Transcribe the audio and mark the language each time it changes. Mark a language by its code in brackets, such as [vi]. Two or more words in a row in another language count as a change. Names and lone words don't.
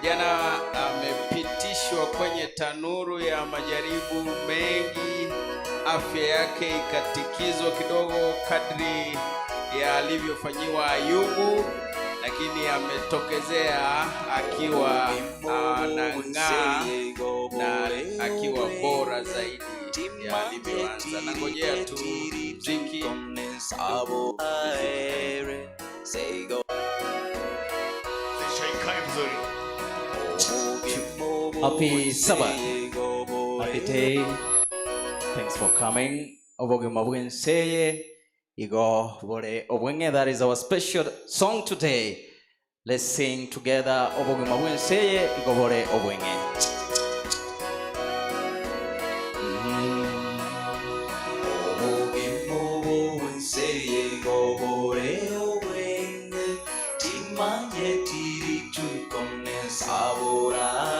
[sw] Kijana amepitishwa kwenye tanuru ya majaribu mengi, afya yake ikatikizwa kidogo kadri ya alivyofanyiwa Ayubu, lakini ametokezea akiwa anang'aa na akiwa bora zaidi ya alivyoanza. Na ngojea tu mziki [en] Happy Sabbath. Happy day. Thanks for coming. [guz] Oboge mabwen seye. Igo bore obwenge. [en] That is our special song today. Let's sing together. [guz] Oboge mabwen seye. Igo bore obwenge. Oboge mabwen seye. Igo bore obwenge. Timanye tiri tukone sabora.